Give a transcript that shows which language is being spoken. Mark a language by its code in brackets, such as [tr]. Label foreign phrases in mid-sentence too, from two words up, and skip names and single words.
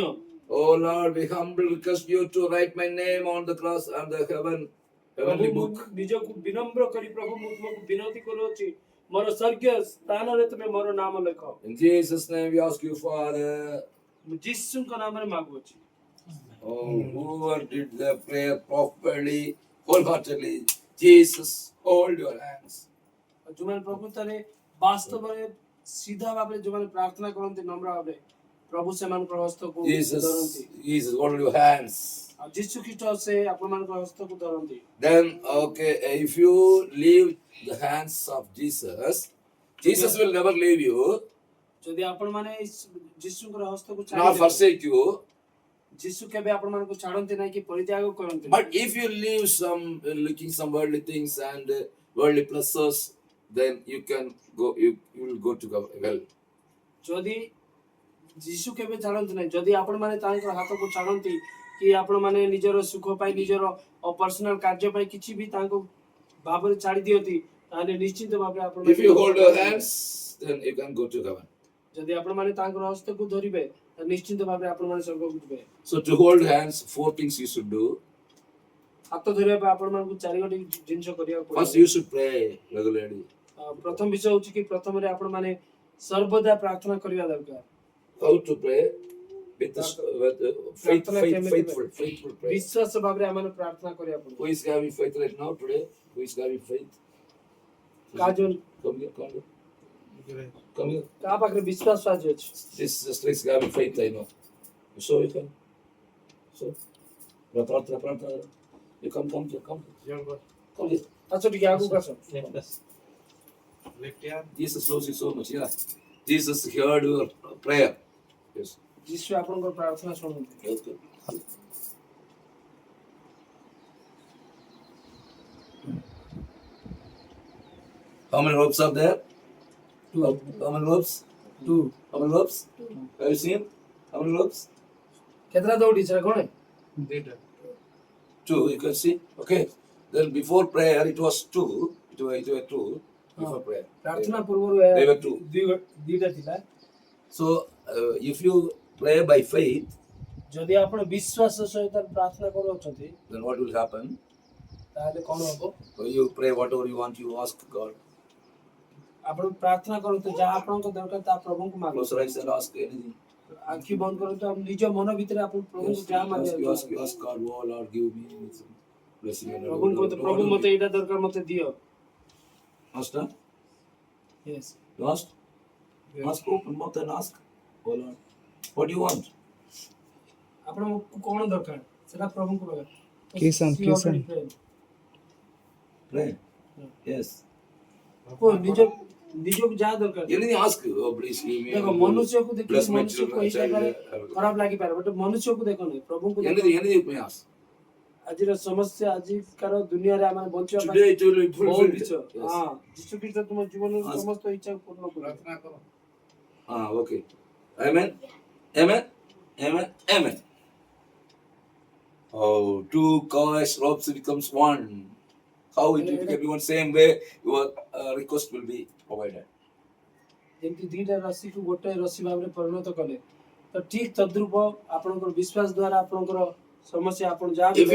[en] Oh Lord, we humbly request you to write my name on the cross and the heavenly [or] ପ୍ରଭୁ ମୁଁ [en] book. [or] ନିଜକୁ ବିନମ୍ର କରି ପ୍ରଭୁ ମୁଁ ତୁମକୁ ବିନତି କରୁଅଛି ମୋର ସ୍ୱର୍ଗୀୟ ସ୍ଥାନରେ ତୁମେ ମୋର ନାମ ଲେଖ। [en] In Jesus' name we ask you, Father. [or] ମୁଁ ଯୀଶୁଙ୍କ ନାମରେ ମାଗୁଅଛି। [en] Oh, whoever did the prayer properly, wholeheartedly, Jesus, hold your hands. [or] ଯେଉଁମାନେ ପ୍ରଭୁ ତାରେ ବାସ୍ତବରେ ସିଧା ଭାବରେ ଯେଉଁମାନେ ପ୍ରାର୍ଥନା କରନ୍ତି ନମ୍ର ଭାବରେ ପ୍ରଭୁ ସେମାନଙ୍କର ହସ୍ତକୁ ଧରନ୍ତି। [en] Jesus, hold your hands. [or] ଆଉ ଯୀଶୁ ଖ୍ରୀଷ୍ଟ ସେ ଆପଣମାନଙ୍କ ହସ୍ତକୁ ଧରନ୍ତି। [en] Then, okay, if you leave the hands of Jesus, Jesus will never leave you, [or] ଯଦି ଆପଣମାନେ ଯୀଶୁଙ୍କର ହସ୍ତକୁ [en] nor [or] ଛାଡ଼ିଦେବେ [en] forsake you. [or] ଯୀଶୁ କେବେ ଆପଣମାନଙ୍କୁ ଛାଡ଼ନ୍ତି ନାହିଁ କି ପରିତ୍ୟାଗ କରନ୍ତି ନାହିଁ। [en] But if you leave looking some worldly things and worldly pleasures, then you can go. You will go to hell. [or] ଯଦି ଯୀଶୁ କେବେ ଛାଡ଼ନ୍ତି ନାହିଁ, ଯଦି ଆପଣମାନେ ତାଙ୍କର ହାତକୁ ଛାଡ଼ନ୍ତି କି ଆପଣମାନେ ନିଜର ସୁଖ ପାଇଁ ନିଜର ପର୍ସନାଲ କାର୍ଯ୍ୟ ପାଇଁ କିଛି ବି ତାଙ୍କ ଭାବରେ ଛାଡ଼ି ଦିଅନ୍ତି, ତାହେଲେ ନିଶ୍ଚିତ ଭାବରେ ଆପଣ [en] If you hold your hands, then you can go to heaven. [or] ଯଦି ଆପଣମାନେ ତାଙ୍କର ହସ୍ତକୁ ଧରିବେ ତାହେଲେ ନିଶ୍ଚିତ ଭାବରେ ଆପଣମାନେ ସ୍ୱର୍ଗକୁ ଯିବେ। [en] So to hold hands, 4 things you should do. [or] ହାତ ଧରିବା ପାଇଁ ଆପଣମାନଙ୍କୁ 4 ଗୋଟି ଜିନିଷ କରିବାକୁ [en] First, [or] ପଡ଼ିବ। [en] you should pray regularly. [or] ପ୍ରଥମ ବିଷୟ ହେଉଛି କି ପ୍ରଥମରେ ଆପଣମାନେ ସର୍ବଦା ପ୍ରାର୍ଥନା କରିବା ଦରକାର। [en] How to pray? With faithful prayer. [or] ବିଶ୍ୱାସ ଭାବରେ ଆମେ ପ୍ରାର୍ଥନା କରିବାକୁ ପଡ଼ିବ। [en] Who is having faith right now today? Who is having faith? [or] କାହା ଯୋଉ [en] Come here, come here. Come here. [or] କାହା ପାଖରେ ବିଶ୍ୱାସ ଆଜି ଅଛି? [en] This sister is having faith, I know. So you can. So, pratha. You come here, come here. Come here. [or] ଆସ ଟିକେ ଆଗକୁ ଆସ। [en] Jesus loves you so much, yeah. Jesus heard your prayer. Yes. [or] ଯୀଶୁ ଆପଣଙ୍କର ପ୍ରାର୍ଥନା ଶୁଣନ୍ତି। [en] Yes, good. How many ropes are there? How many ropes? 2 How many ropes? Have you seen? How many ropes? [or] କେତେଟା ଦୌଡ଼ି ସେଟା କଣ? [en] 2, you can see. Okay. Then before prayer, it was 2. It was 2 before prayer. [or] ପ୍ରାର୍ଥନା ପୂର୍ବରୁ [en] They were 2. [or] ଦୁଇଟା ଥିଲା। [en] So, if you pray by faith, [or] ଯଦି ଆପଣ ବିଶ୍ୱାସ ସହିତ ପ୍ରାର୍ଥନା କରୁଛନ୍ତି [en] then what will happen? [or] ତାହେଲେ କଣ ହବ? [en] You pray whatever you want, you ask God. [or] ଆପଣ ପ୍ରାର୍ଥନା କରନ୍ତୁ, ଯାହା ଆପଣଙ୍କ ଦରକାର ତାହା ପ୍ରଭୁଙ୍କୁ [en] Close [or] ମାଗନ୍ତୁ। [en] your eyes and ask anything. [or] ଆଖି ବନ୍ଦ କରନ୍ତୁ, ଆପଣ ନିଜ ମନ ଭିତରେ ଆପଣ ପ୍ରଭୁଙ୍କୁ ଯାହା [en] You [or] ମାଗିବାକୁ [en] ask God, oh Lord, give me anything. Blessing and [or] ପ୍ରଭୁଙ୍କୁ କହନ୍ତୁ, ପ୍ରଭୁ ମତେ ଏଇଟା ଦରକାର, ମତେ ଦିଅ। [en] Asked, huh? Yes. You asked? Ask, open mouth and ask. Oh Lord, what do you want? [or] ଆପଣଙ୍କୁ କଣ ଦରକାର ସେଟା ପ୍ରଭୁଙ୍କୁ ମାଗ। [en] Kisan. Pray. Yes. [or] ନିଜକୁ ଯାହା ଦରକାର। [en] Anything ask. Oh, please give me. [or] ଦେଖ ମନୁଷ୍ୟକୁ ଦେଖି [en] Bless my [or] ମନୁଷ୍ୟକୁ [en] children, [or] ଏଇ ଜାଗାରେ [en] child. [or] ଖରାପ ଲାଗିପାରେ, ବଟ୍ ମନୁଷ୍ୟକୁ ଦେଖ ନାହିଁ, ପ୍ରଭୁଙ୍କୁ ଦେଖ। [en] Anything you may ask. [or] ଆଜିର ସମସ୍ୟା, ଆଜିକାର ଦୁନିଆରେ ଆମେ ବଞ୍ଚିବା ପାଇଁ [en] Today it will be [or] ବହୁତ [en] fulfilled. [or] କିଛି। [en] Yes. [or] ହଁ, ଯୀଶୁ ଖ୍ରୀଷ୍ଟ ତୁମ ଜୀବନର [en] Ask. [or] ସମସ୍ତ ଇଚ୍ଛାକୁ ପୂର୍ଣ୍ଣ କରିବେ। [en] Okay. Amen. Amen. Amen. Amen. Oh, 2 coils ropes becomes 1. How it will become one same way your request will be provided. [or] ଯେମିତି ଦିଟା ରସିକୁ ଗୋଟେ ରସି ଭାବରେ ପରିଣତ କଲେ, ତ ଠିକ ତଦ୍ରୂପ ଆପଣଙ୍କର ବିଶ୍ୱାସ ଦ୍ୱାରା ଆପଣଙ୍କର ସମସ୍ୟା ଆପଣ ଯାହା ବି